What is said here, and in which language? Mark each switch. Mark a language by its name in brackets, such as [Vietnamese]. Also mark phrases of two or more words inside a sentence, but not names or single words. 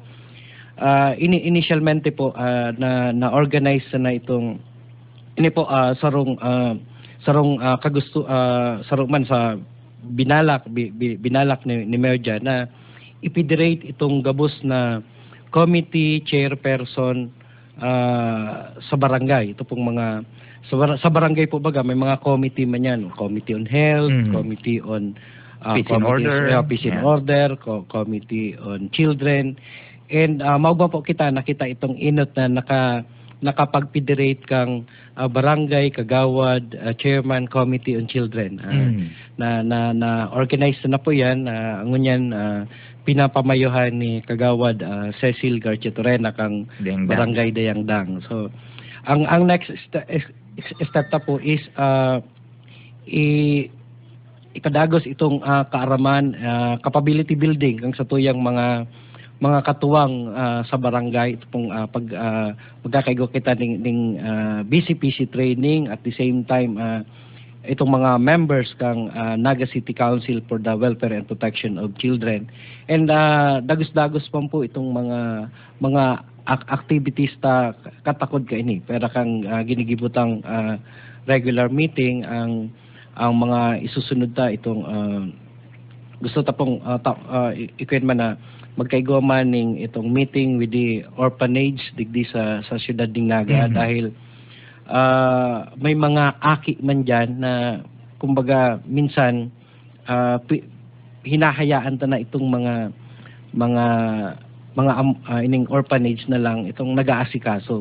[Bikol] Initialmente po na organize na itong ini po sarong man sa binalak ni Merja na ipidirate itong gabos na committee chairperson sa barangay. Ito pong mga sa barangay po baga may mga committee man yan, [English] Committee on Health, Committee on Peace and Order, Peace and Order, Committee on Children. [Bikol] And mao po kita nakita itong inot na nakapag-federate kang barangay, kagawad, chairman, [English] committee on children. [Bikol] Na organized na po yan. Ngunyan pinapamayuhan ni kagawad Cecil Garcia-Torena kang barangay Dayangdang. So ang [English] next step [Bikol] na po is ikadagos itong kaaraman, [English] capability building [Bikol] kang sa tuyang mga katuwang sa barangay. Ito pong magkakaigo kita ng [English] BCPC training at the same time [Bikol] itong mga members kang Naga City Council for the Welfare and Protection of Children. And dagos-dagos pa po itong mga activities ta katakod ka ini. Pero kang ginigibutang [English] regular meeting [Bikol] ang mga isusunod ta itong gusto ta pong ikuin man na magkaigo man ning itong [English] meeting with the orphanage [Bikol] digdi sa siyudad ding Naga dahil may mga aki man dyan na kumbaga minsan hinahayaan ta na itong mga ining orphanage na lang itong nag-aasikaso.